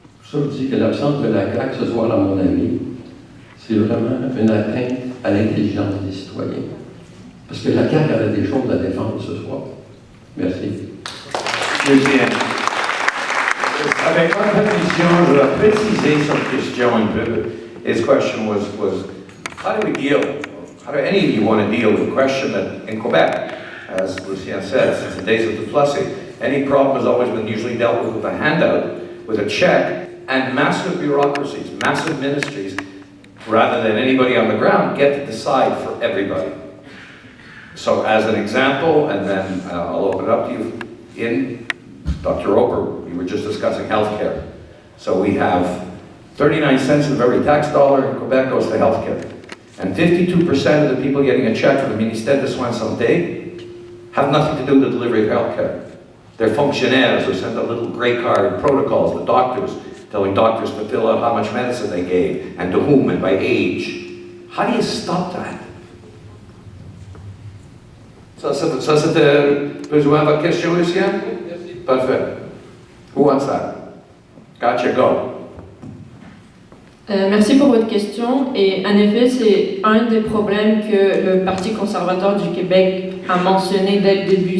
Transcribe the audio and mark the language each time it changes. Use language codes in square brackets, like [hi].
[fr] Ça, je dis que l'absence de la CAQ ce soir, à mon avis, c'est vraiment une atteinte à l'intelligence des citoyens. Parce que la CAQ avait des choses à défendre ce soir. Merci. Lucien. Avec votre permission, je vais préciser [en] some question [fr] un peu. [en] His question was how do any of you want to deal with the question that in Quebec, as Lucien said, since the days of Duplessis, any problem has always been usually dealt with a handout, with a check, and massive bureaucracies, massive ministries, rather than anybody on the ground get to decide for everybody. So as an example, and then I'll open it up to you, in Dr. Roper, we were just discussing healthcare. So we have 39 cents of every tax dollar in Quebec goes to healthcare. And 52% of the people getting a check from the Ministère de Soins Santé have nothing to do with the delivery of healthcare. They're fonctionnaires who send a little gray card protocols to doctors, telling doctors to fill out how much medicine they gave, and to whom, and by age. How do you stop that? [fr] Ça c'était besoin de votre question, Lucien? Parfait. [en] Who wants that? Gotcha, go. [fr] Merci pour votre question. Et en effet, c'est un des problèmes que le Parti conservateur du Québec a mentionné dès le début.